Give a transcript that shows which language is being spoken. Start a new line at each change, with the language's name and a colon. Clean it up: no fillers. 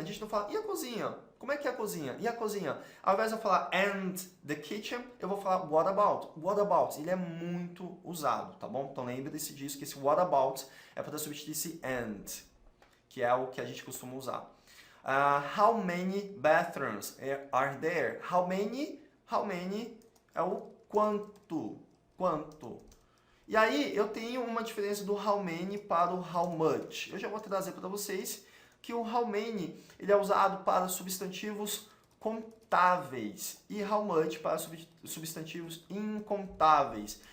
Portuguese: A gente não fala, e a cozinha? Como é que é a cozinha? E a cozinha? Ao invés de eu falar
English: and the kitchen,
Portuguese: eu vou falar
English: what about. What about?
Portuguese: Ele é muito usado, tá bom? Então lembre-se disso, que esse
English: what about
Portuguese: é para substituir esse and, que é o que a gente costuma usar.
English: How many bathrooms are there? How many
Portuguese: é o quanto. E aí eu tenho uma diferença do
English: how many
Portuguese: para o
English: how much.
Portuguese: Eu já vou trazer para vocês que o
English: how many
Portuguese: ele é usado para substantivos contáveis e
English: how much
Portuguese: para substantivos incontáveis.